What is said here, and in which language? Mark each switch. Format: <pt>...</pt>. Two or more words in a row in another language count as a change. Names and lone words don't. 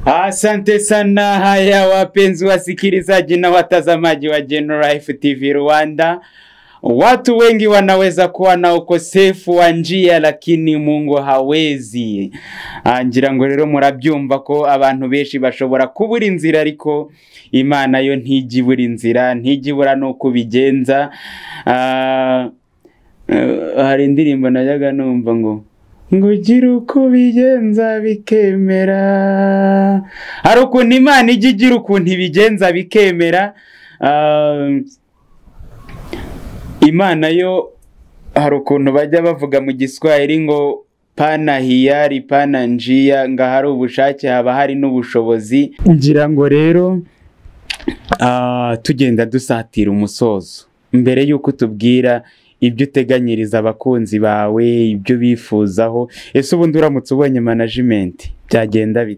<sw>Asante sana haya wapenzi wasikilizaji na watazamaji wa General Life TV Rwanda. Watu wengi wanaweza kuwa na ukosefu wa njia lakini Mungu hawezi.</sw> <rw>Ngira ngo rero murabyumva ko abantu benshi bashobora kubura inzira ariko Imana yo ntijibura inzira, ntijibura no kubigenza. Hari indirimbo najyaga numva ngo gira uko bigenza bikemera. Hari ukuntu Imana ijya igira ukuntu ibigenza bikemera. Imana yo hari ukuntu bajya bavuga mu Giswahili ngo</rw> <sw>pana hiyari pana njia,</sw> <rw>nga hari ubushake haba hari n'ubushobozi. Ngira ngo rero tugenda dusatira umusozo, mbere yuko tubwira ibyo uteganyiriza abakunzi bawe, ibyo bifuzaho, ese ubundi uramutse ubonye management byagenda bite?</rw>